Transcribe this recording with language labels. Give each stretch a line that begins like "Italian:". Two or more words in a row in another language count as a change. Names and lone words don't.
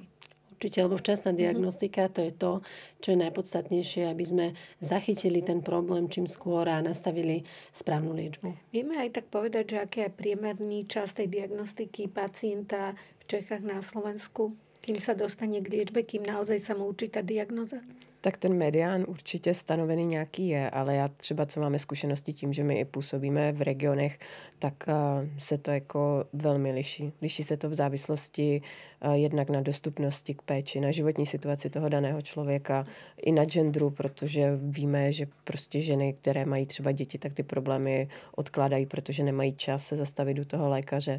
Slovak: Určite, lebo včasná diagnostika, to je to, čo je najpodstatnejšie, aby sme zachytili ten problém čím skôr a nastavili správnu liečbu. Vieme aj tak povedať, že aký je priemerný čas tej diagnostiky pacienta v Čechách na Slovensku, kým sa dostane k liečbe, kým naozaj sa mu určí tá diagnoza?
Czech: Tak ten medián určitě stanovený nějaký je, ale já třeba, co máme zkušenosti tím, že my i působíme v regionech, tak se to jako velmi liší. Liší se to v závislosti jednak na dostupnosti k péči, na životní situaci toho daného člověka, i na genderu, protože víme, že prostě ženy, které mají třeba děti, tak ty problémy odkládají, protože nemají čas se zastavit u toho lékaře.